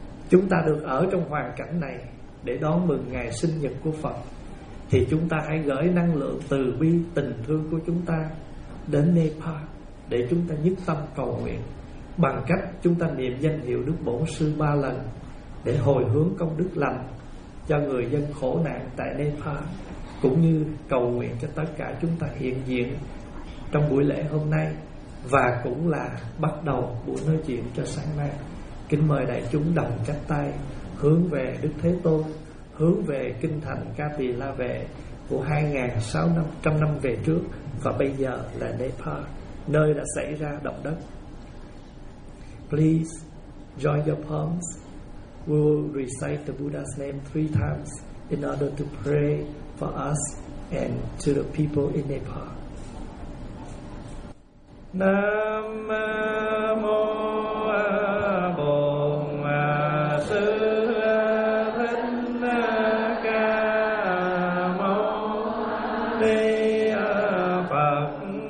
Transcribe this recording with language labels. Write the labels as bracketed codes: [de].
[vi] Chúng ta được ở trong hoàn cảnh này để đón mừng ngày sinh nhật của Phật, thì chúng ta hãy gửi năng lượng từ bi tình thương của chúng ta đến Nepal để chúng ta nhất tâm cầu nguyện bằng cách chúng ta niệm danh hiệu Đức Bổn Sư 3 lần để hồi hướng công đức lành cho người dân khổ nạn tại Nepal, cũng như cầu nguyện cho tất cả chúng ta hiện diện trong buổi lễ hôm nay, và cũng là bắt đầu buổi nói chuyện cho sáng nay. Kính mời đại chúng đồng chắp tay hướng về Đức Thế Tôn, hướng về kinh thành Ca Tỳ La Vệ của 2600 năm về trước, và bây giờ là Nepal, nơi đã xảy ra động đất. [en] Please join your palms. We will recite the Buddha's name 3 times in order to pray for us and to the people in Nepal. [vi] Nam mô A Bổn Sư Thích Ca Mâu Ni Phật.